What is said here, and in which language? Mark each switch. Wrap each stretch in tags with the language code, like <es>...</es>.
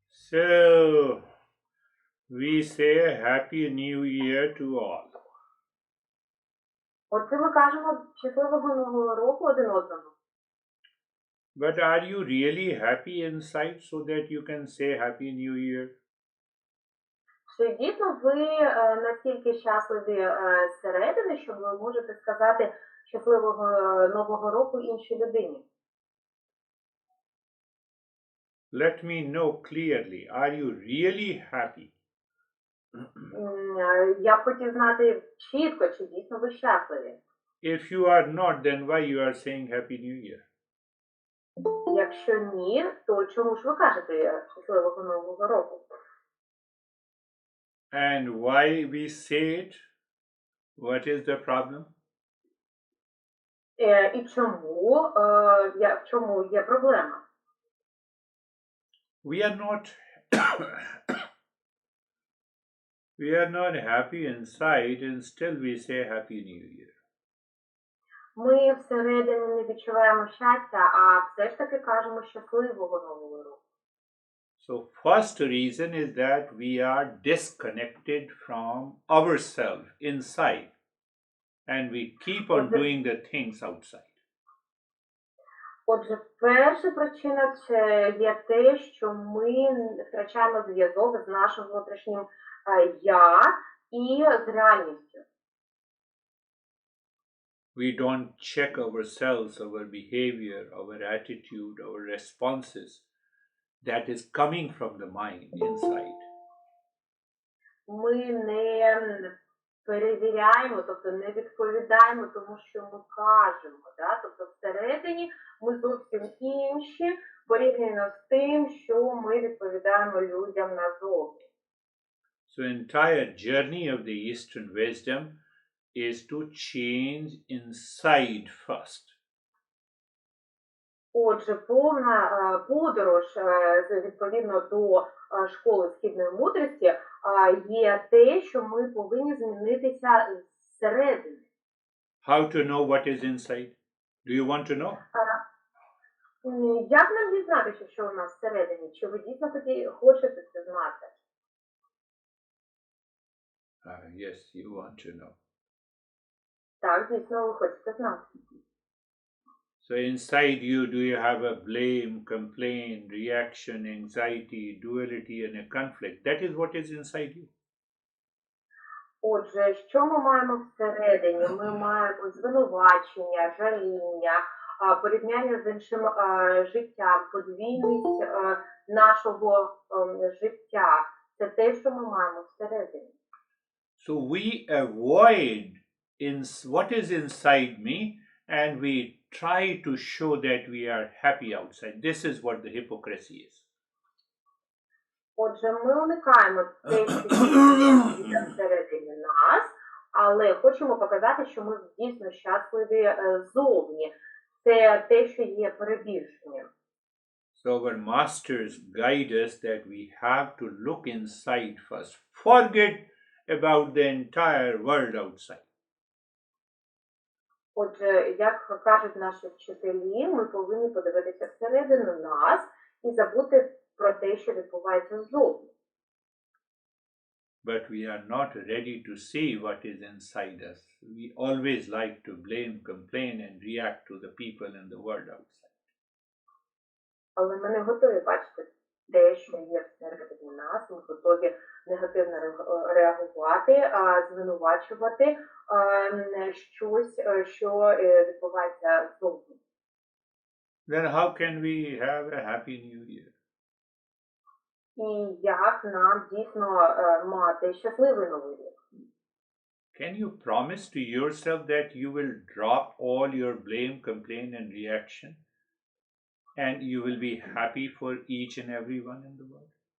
<en>So, we say Happy New Year to all.</en> <uk>Оце ми кажемо щасливого нового року один одному.</uk> <en>But are you really happy inside so that you can say Happy New Year?</en> <uk>Чи дійсно ви настільки щасливі зсередини, що ви можете сказати щасливого нового року іншій людині?</uk> <en>Let me know clearly, are you really happy?</en> <uk>Я б хотів знати чітко, чи дійсно ви щасливі.</uk> <en>If you are not, then why you are saying Happy New Year?</en> <uk>Якщо ні, то чому ж ви кажете щасливого нового року?</uk> <en>And why we say it? What is the problem?</en> <uk>І чому, в чому є проблема?</uk> <en>We are not happy inside and still we say Happy New Year.</en> <uk>Ми всередині не відчуваємо щастя, а все ж таки кажемо щасливого нового року.</uk> <en>So first reason is that we are disconnected from ourselves inside and we keep on doing the things outside.</en> <uk>Отже, перша причина це є те, що ми втрачаємо зв'язок з нашим внутрішнім я і з реальністю.</uk> <en>We don't check ourselves, our behavior, our attitude, our responses that is coming from the mind inside.</en> <uk>Ми не перевіряємо, тобто не відповідаємо тому, що ми кажемо. Да? Тобто всередині ми зовсім інші порівняно з тим, що ми відповідаємо людям назовні.</uk> <en>So entire journey of the Eastern wisdom is to change inside first.</en> <uk>Отже, повна подорож, відповідно до школи східної мудрості, є те, що ми повинні змінитися зсередини.</uk> <en>How to know what is inside? Do you want to know?</en> <uk>Як нам дізнатися, що у нас всередині? Чи ви дійсно хочете це знати?</uk> <en>Yes, you want to know.</en> <uk>Так, дійсно, ви хочете знати.</uk> <en>So inside you, do you have a blame, complaint, reaction, anxiety, duality, and a conflict? That is what is inside you.</en> <uk>Отже, що ми маємо всередині? Ми маємо звинувачення, жаління, порівняння з іншим життям, подвійність нашого життя. Це те, що ми маємо всередині.</uk> <en>So we avoid what is inside me and we try to show that we are happy outside. This is what the hypocrisy is.</en> <uk>Отже, ми уникаємо те, що є всередині нас, але хочемо показати, що ми дійсно щасливі зовні. Це те, що є перебільшенням.</uk> <en>So our masters guide us that we have to look inside first. Forget about the entire world outside.</en> <uk>Отже, як кажуть наші вчителі, ми повинні подивитися всередину нас і забути про те, що відбувається ззовні.</uk> <en>But we are not ready to see what is inside us. We always like to blame, complain, and react to the people and the world outside.</en> <uk>Але ми не готові бачити те, що є всередині нас, ми готові негативно реагувати, звинувачувати щось, що відбувається зовні.</uk> <en>Then how can we have a happy new year?</en> <uk>І як нам дійсно мати щасливий новий рік?</uk> <en>Can you promise to yourself that you will drop all your blame, complaint, and reaction, and you will be happy for each and everyone in the world?</en>